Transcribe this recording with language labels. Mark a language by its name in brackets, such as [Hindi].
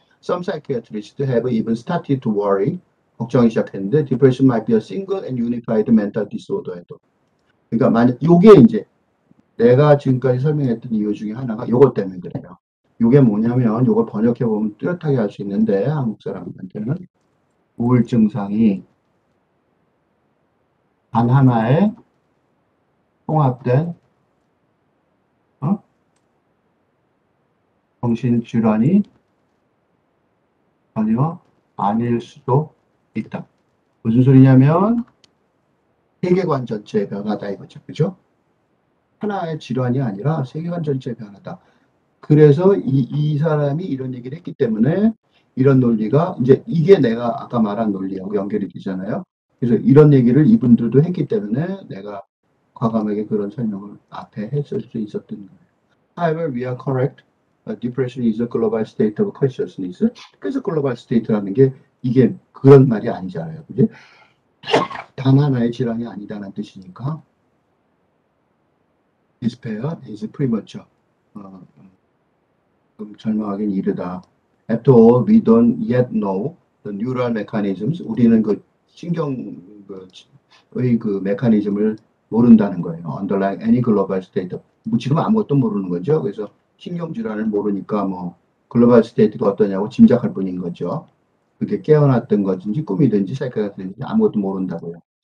[English] Some psychiatrists have even started to worry. [Korean] 걱정이 시작했는데 [English] depression might be a single and unified mental disorder에도. [Korean] 그러니까 만약 요게 이제 내가 지금까지 설명했던 이유 중에 하나가 요것 때문에 그래요. 요게 뭐냐면 요걸 번역해 보면 뚜렷하게 할 수 있는데 한국 사람들한테는 우울증 상이 단 하나의 통합된 정신질환이 전혀 아닐 수도 있다. 무슨 소리냐면 세계관 전체의 변화다 이거죠. 그죠? 하나의 질환이 아니라 세계관 전체의 변화다. 그래서 이 사람이 이런 얘기를 했기 때문에 이런 논리가 이제 이게 내가 아까 말한 논리하고 연결이 되잖아요. 그래서 이런 얘기를 이분들도 했기 때문에 내가 과감하게 그런 설명을 앞에 했을 수 있었던 거예요. [English] However, we are correct. Depression is a global state of consciousness. [Korean] 그래서 [English] global state [Korean] 라는 게 이게 그런 말이 아니잖아요. 그지? 단 하나의 질환이 아니다라는 뜻이니까 [English] despair is premature. [Korean] 절망하기는 이르다. [English] After all, we don't yet know the neural mechanisms. [Korean] 우리는 그 신경의 그 메커니즘을 모른다는 거예요. [English] Underlying any global state. [Korean] 뭐 지금 아무것도 모르는 거죠. 그래서 신경질환을 모르니까 뭐 글로벌 스테이트가 어떠냐고 짐작할 뿐인 거죠. 그게 깨어났던 것인지 꿈이든지 사이코든지 아무것도 모른다고요.